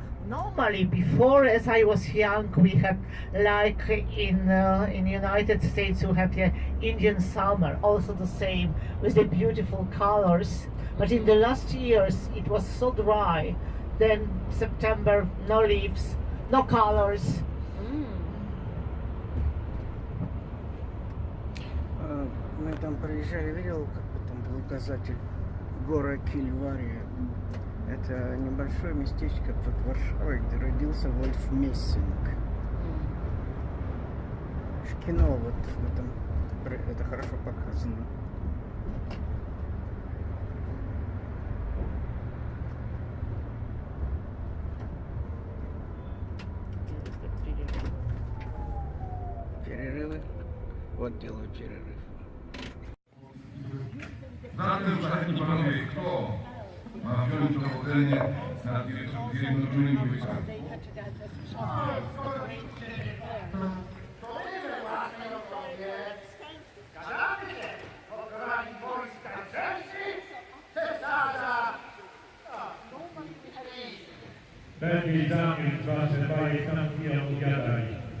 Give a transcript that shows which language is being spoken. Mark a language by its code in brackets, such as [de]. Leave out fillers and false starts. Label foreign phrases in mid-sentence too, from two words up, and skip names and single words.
[en] Normally, before, as I was young, we had like in United States, we have the Indian summer, also the same with the beautiful colors. But in the last years, it was so dry. Then September, no leaves, no colors. [ru] Мы там проезжали, видел, как там был указатель гора Кильвария. Это небольшое местечко под Варшавой, где родился Вольф Мессинг. В кино вот в этом это хорошо показано. Перерывы. Вот делаю перерыв. [pl] Zatem, szanowni panowie, kto ma wziąć dowodzenie nad zjednoczonymi wojskami? Lepiej zamiast wasze bajetanki opowiadali.